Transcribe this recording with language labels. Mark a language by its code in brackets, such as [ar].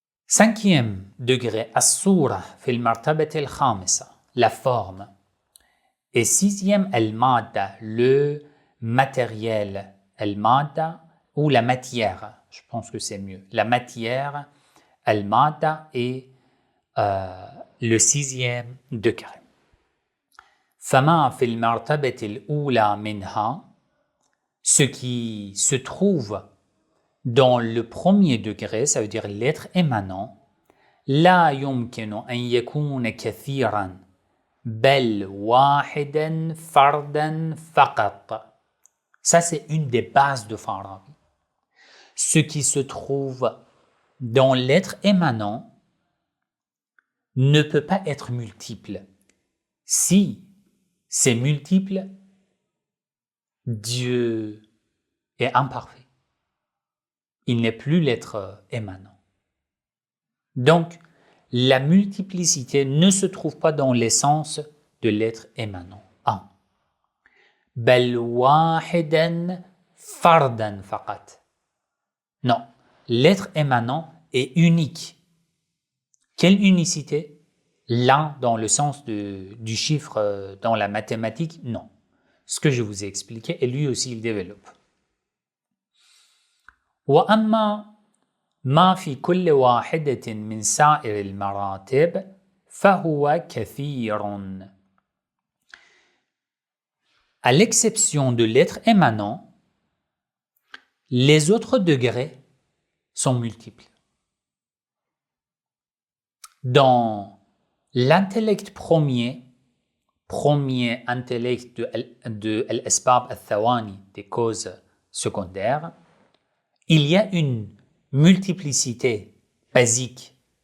[fr] Cinquième degré, [ar] الصورة في المرتبة الخامسة, [fr] la forme. Et sixième, المادة, le matériel, المادة ou la matière, je pense que c'est mieux. La matière, المادة et le sixième degré. [ar] فما في المرتبة الأولى منها, [fr] ce qui se trouve dans le premier degré, ça veut dire l'être émanant, [ar] لا يمكن أن يكون كثيرا بل واحدا فردا فقط. [fr] Ça, c'est une des bases de Farabi. Ce qui se trouve dans l'être émanant ne peut pas être multiple. Si c'est multiple, Dieu est imparfait. Il n'est plus l'être émanant. Donc, la multiplicité ne se trouve pas dans l'essence de l'être émanant. [ar] 1. بل واحدا فردا فقط. [fr] Non, l'être émanant est unique. Quelle unicité? L'un dans le sens du chiffre dans la mathématique? Non. Ce que je vous ai expliqué, et lui aussi il développe. [ar] وأما ما في كل واحدة من سائر المراتب فهو كثير. [fr] À l'exception de l'être émanant, les autres degrés sont multiples. Dans l'intellect premier intellect de [ar] al-asbab al-thawani, [fr] des causes secondaires, il y a une multiplicité basique.